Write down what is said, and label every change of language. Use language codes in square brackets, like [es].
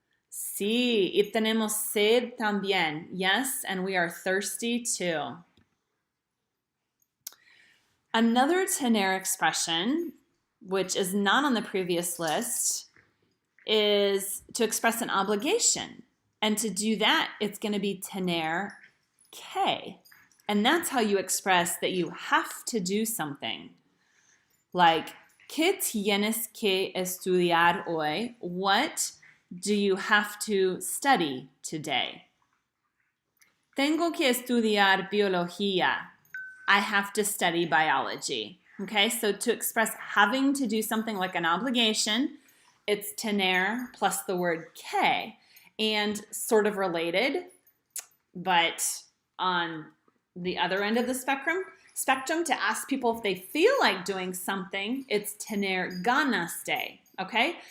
[es] Sí, y tenemos sed también. [en] Yes, and we are thirsty too. Another tener expression, which is not on the previous list, is to express an obligation. And to do that, it's going to be tener que. And that's how you express that you have to do something. [es] Like, ¿qué tienes que estudiar hoy? [en] What do you have to study today? [es] Tengo que estudiar biología. [en] I have to study biology. Okay, so to express having to do something like an obligation, it's tener plus the word que. And sort of related, but on the other end of the spectrum, to ask people if they feel like doing something, it's tener ganas de, okay?